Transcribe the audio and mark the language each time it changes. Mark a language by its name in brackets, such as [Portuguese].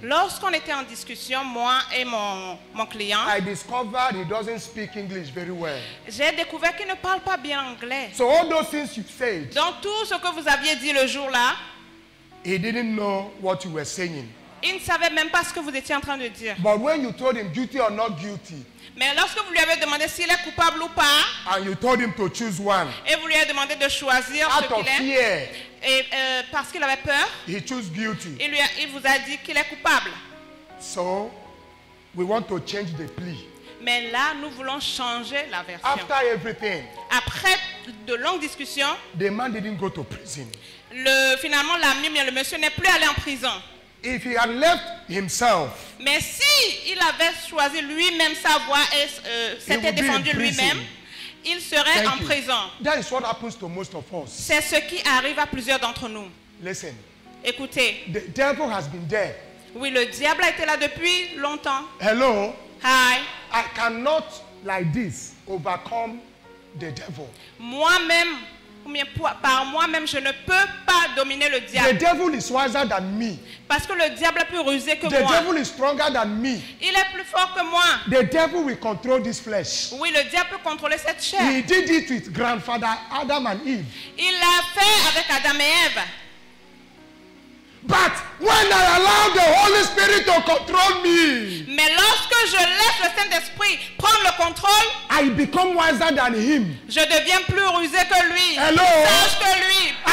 [French] lorsqu'on était en discussion, moi et mon client, [English] I discovered he doesn't speak English very well. [French] j'ai découvert qu'il ne parle pas bien anglais. [English] So all those things you said, [French] Donc tout ce que vous aviez dit le jour-là, [English] he didn't know what you were saying. [French] il ne savait même pas ce que vous étiez en train de dire. [English] But when you told him guilty or not guilty, [French] Mais lorsque vous lui avez demandé s'il est coupable ou pas, [English] and you told him to choose one, [French] et vous lui avez demandé de choisir ce [English] out of [French] qu'il est, [English] fear, [French] et parce qu'il avait peur, [English] he chose guilty. [French] il vous a dit qu'il est coupable. [English] So we want to change the plea. [French] Mais là, nous voulons changer la version. [English] After everything, [French] Après de longues discussions, [English] the man didn't go to prison. [French] finalement, l'ami, le monsieur n'est plus allé en prison. [English] If he had left himself, [French] Mais si il avait choisi lui-même sa voie et s'était [English] would be in [French] défendu [English] prison. [French] lui-même, il serait [English] thank [French] en [English] you. [French] prison. [English] That is what happens to most of us. [French] C'est ce qui arrive à plusieurs d'entre nous. [English] Listen, [French] Écoutez, [English] the devil has been there. [French] oui, le diable a été là depuis longtemps. [English] Hello, Hi. I cannot like this overcome the devil. [French] Moi-même, ou bien par moi-même, je ne peux pas dominer le [English] The [French] diable. [English] devil is wiser than me. [French] Parce que le diable est plus rusé que [English] The [French] moi. [English] devil is stronger than me. [French] Il est plus fort que moi. [English] The devil will control this flesh. [French] Oui, le diable peut contrôler cette chair. [English] He did it with grandfather Adam and Eve. [French] Il l'a fait avec Adam et Ève. [English] But when I allow the Holy Spirit to control me, [French] Mais lorsque je laisse le Saint-Esprit prendre le contrôle, [English] I become wiser than him. [French] je deviens plus rusé que lui, [English] Hello? [French] plus sage que lui, plus